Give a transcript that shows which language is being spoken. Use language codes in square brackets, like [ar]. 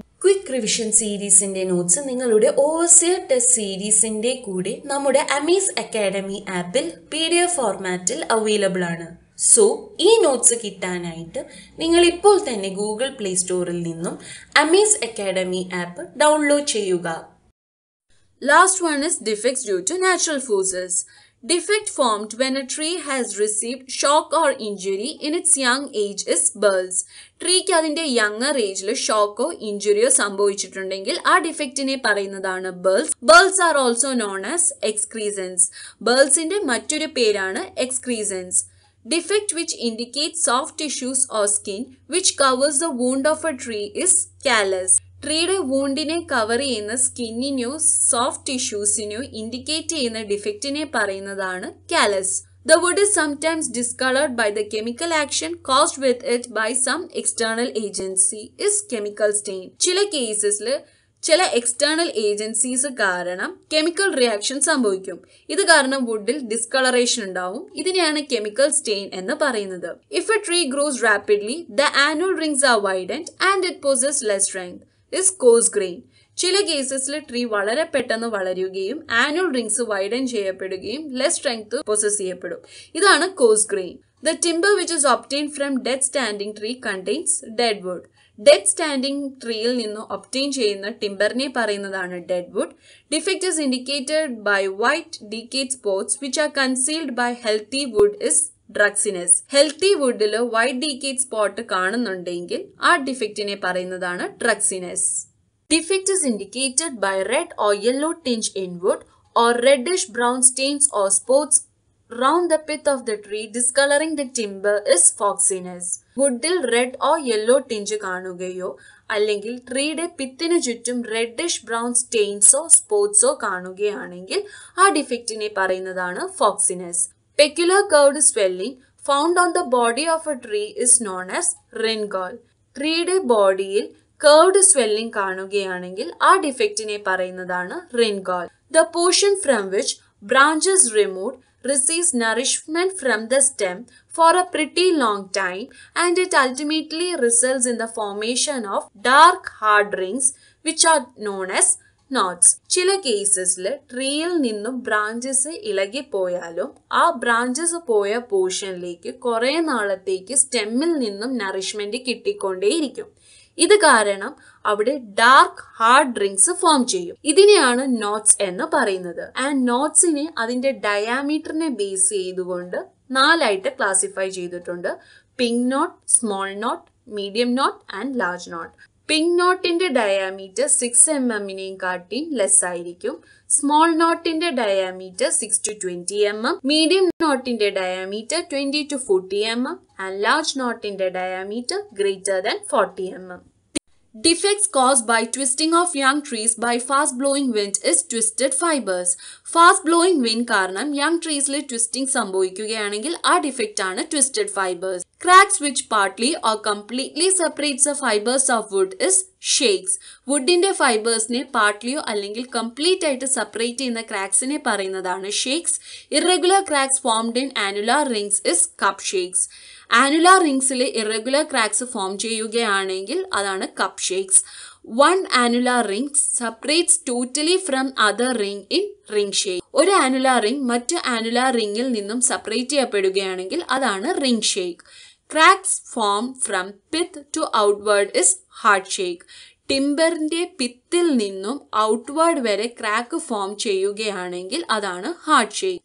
[ml] Quick revision സീരീസിന്റെ notes നിങ്ങളുടെ overseer test സീരീസിന്റെ കൂടെ നമ്മുടെ അമീസ് അക്കാഡമി ആപ്പിൽ PDF ഫോർമാറ്റിൽ അവൈലബിൾ ആണ്. സോ ഈ നോട്ട്സ് കിട്ടാനായിട്ട് നിങ്ങൾ ഇപ്പോൾ തന്നെ ഗൂഗിൾ പ്ലേ സ്റ്റോറിൽ നിന്നും അമീസ് അക്കാഡമി ആപ്പ് ഡൗൺലോഡ് ചെയ്യുക. [en] Last one is defects due to natural forces. Defect formed when a tree has received shock or injury in its young age is burls. [ml] ട്രീക്ക് അതിന്റെ younger ഏജിൽ ഷോക്കോ ഇഞ്ചുറിയോ സംഭവിച്ചിട്ടുണ്ടെങ്കിൽ ആ ഡിഫക്റ്റിനെ പറയുന്നതാണ് bells. [en] Burls are also known as excrescences. [ml] ബേൾസിന്റെ മറ്റൊരു പേരാണ് എക്സ്ക്രീസൻസ്. [en] Defect which indicates soft tissues or skin which covers the wound of a tree is callus. [ml] ട്രീയുടെ വൂണ്ടിനെ cover ചെയ്യുന്ന സ്കിന്നിനെയോ soft ടിഷ്യൂസിനെയോ indicate ചെയ്യുന്ന ഡിഫക്റ്റിനെ പറയുന്നതാണ് callus. [en] The wood is sometimes discolored by the chemical action caused with it by some external agency is chemical stain. [ml] ചില കേസസിൽ ചില external agencies കാരണം chemical reaction സംഭവിക്കും. ഇത് കാരണം വുഡിൽ ഡിസ്കളറേഷൻ ഉണ്ടാവും. ഇതിനെയാണ് കെമിക്കൽ സ്റ്റെയിൻ എന്ന് പറയുന്നത്. [en] If a tree grows rapidly the annual rings are widened and it possesses less strength is coarse grain. [ml] ചില കേസസിൽ ട്രീ വളരെ പെട്ടെന്ന് വളരുകയും ആനുവൽ റിംഗ്സ് വൈഡൻ ചെയ്യപ്പെടുകയും ലെസ് സ്ട്രെങ്ത് പൊസസ് ചെയ്യപ്പെടും. ഇതാണ് course grain. [en] The timber which is obtain from dead standing tree contains dead wood. [ml] Dead standing ട്രീയിൽ നിന്ന് obtain ചെയ്യുന്ന ടിംബറിനെ പറയുന്നതാണ് dead would. [en] Defect is indicated by white decayed spots which are concealed by healthy wood is druxiness. [ml] Healthy വുഡിൽ white decade spot കാണുന്നുണ്ടെങ്കിൽ ആ ഡിഫക്റ്റിനെ പറയുന്നതാണ് ഡ്രക്സിനെസ്. [en] Defect is indicated by red or yellow tinge in wood or reddish brown stains or spots round the pith of the tree discoloring the timber is foxiness. [ml] വുഡിൽ red or yellow ടിഞ്ച് കാണുകയോ അല്ലെങ്കിൽ ട്രീയുടെ പിത്തിന് ചുറ്റും reddish brown സ്റ്റെയിൻസോ സ്പോട്ട്സോ കാണുകയാണെങ്കിൽ ആ ഡിഫക്റ്റിനെ പറയുന്നതാണ് ഫോക്സിനെസ്. [en] Peculiar curved swelling found on the body of a tree is known as rind gall. [ml] ട്രീയുടെ ബോഡിയിൽ curved swelling കാണുകയാണെങ്കിൽ ആ ഡിഫക്റ്റിനെ പറയുന്നതാണ് റിൻഗോൾ. [en] The portion from which branches removed receives nourishment from the stem for a pretty long time and it ultimately results in the formation of dark hard rings which are known as knots. [ml] ചില കേസസിൽ ട്രീയിൽ നിന്നും branches ഇളകിപ്പോയാലും ആ branches പോയ പോർഷനിലേക്ക് കുറെ നാളത്തേക്ക് സ്റ്റെമ്മിൽ നിന്നും nourishment കിട്ടിക്കൊണ്ടേയിരിക്കും. ഇത് കാരണം അവിടെ ഡാർക്ക് ഹാർഡ് റിങ്സ് ഫോം ചെയ്യും. ഇതിനെയാണ് നോട്ട്സ് എന്ന് പറയുന്നത്. ആൻഡ് നോട്ട്സിനെ അതിന്റെ ഡയാമീറ്ററിനെ ബേസ് ചെയ്തുകൊണ്ട് 4 ആയിട്ട് ക്ലാസിഫൈ ചെയ്തിട്ടുണ്ട്. [en] Pin knot, small knot, medium knot and large knot. [ml] Pink നോട്ടിന്റെ diameter 6 mm കാട്ടിയും ലെസ് ആയിരിക്കും. Small നോട്ടിന്റെ diameter 6 to 20 mm, medium നോട്ടിന്റെ diameter 20 to 40 mm and large നോട്ടിന്റെ diameter greater than 40 mm. [en] Defects caused by twisting of young trees by fast blowing wind is twisted fibers. [ml] Fast blowing wind കാരണം young treesലെ twisting സംഭവിക്കുകയാണെങ്കിൽ ആ defect ആണ് twisted fibers. [en] Cracks which partly or completely separates the fibers of wood is shakes. [ml] വുഡിന്റെ ഫൈബേഴ്സിനെ പാർട്ട്ലിയോ അല്ലെങ്കിൽ complete ആയിട്ട് separate ചെയ്യുന്ന ക്രാക്സിനെ പറയുന്നതാണ് shakes. [en] Irregular cracks formed in annular rings is cup shakes. [ml] Annular റിംഗ്സിൽ irregular cracks form ചെയ്യുകയാണെങ്കിൽ അതാണ് cup shakes. [en] One annular ring separates totally from other ring in ring shape. [ml] ഒരു annular ring മറ്റു annular റിംഗിൽ നിന്നും separate ചെയ്യപ്പെടുകയാണെങ്കിൽ അതാണ് ring shake. [en] Cracks form from pith to outward is heart shake. [ml] ടിംബറിന്റെ പിത്തിൽ നിന്നും outward വരെ crack form ചെയ്യുകയാണെങ്കിൽ അതാണ് hard shake.